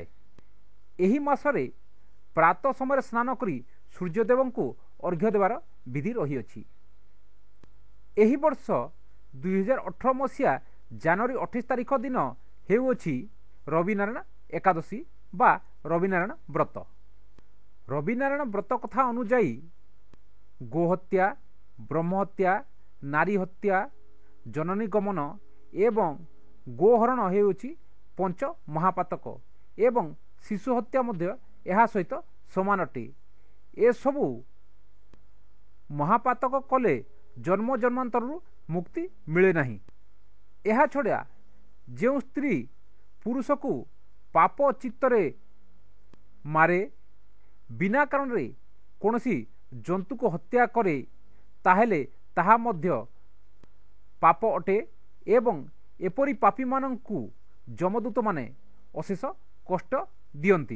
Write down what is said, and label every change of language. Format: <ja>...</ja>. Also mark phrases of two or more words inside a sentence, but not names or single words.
<or>ଏହି ମାସରେ ପ୍ରାତଃ ସମୟ ସ୍ନାନ କରି ସୂର୍ଯ୍ୟଦେବ କୁ ଅର୍ଘ୍ୟ ଦେବାର ବିଧି ରହି ଅଛି। ଏହି ବର୍ଷ 2018 ମସିହା ଜାନୁଆରୀ 28 ତାରିଖ ଦିନ ହେଉଛି ରବି ନାରାୟଣ ଏକାଦଶୀ ବା ରବି ନାରାୟଣ ବ୍ରତ। ରବି ନାରାୟଣ ବ୍ରତ କଥା ଅନୁଯାୟୀ ଗୋହତ୍ୟା ବ୍ରହ୍ମହତ୍ୟା ନାରୀ ହତ୍ୟା ଜନନୀ ଗମନ ଏବଂ ଗୋହରଣ ହେଉଛି ପଞ୍ଚ ମହାପାତକ ଏବଂ ଶିଶୁ ହତ୍ୟା ମଧ୍ୟ ଏହା ସହିତ ସମାନ ଅଟେ। ଏ ସବୁ ମହାପାତକ କଲେ ଜନ୍ମ ଜନ୍ମାନ୍ତର ମୁକ୍ତି ମିଳେ ନାହିଁ। ଏହା ଛଡ଼ା ଯେ ସ୍ତ୍ରୀ ପୁରୁଷ କୁ ପାପ ଚିତ୍ତରେ ମାରେ ବିନା କାରଣ ରେ କୌଣସି ଜନ୍ତୁ କୁ ହତ୍ୟା କରେ ତାହାହେଲେ ତାହା ମଧ୍ୟ ପାପ ଅଟେ ଏବଂ ଏପରି ପାପୀ ମାନଙ୍କୁ ଯମଦୂତ ମାନେ ଅଶେଷ କଷ୍ଟ ଦିଅନ୍ତି।</or>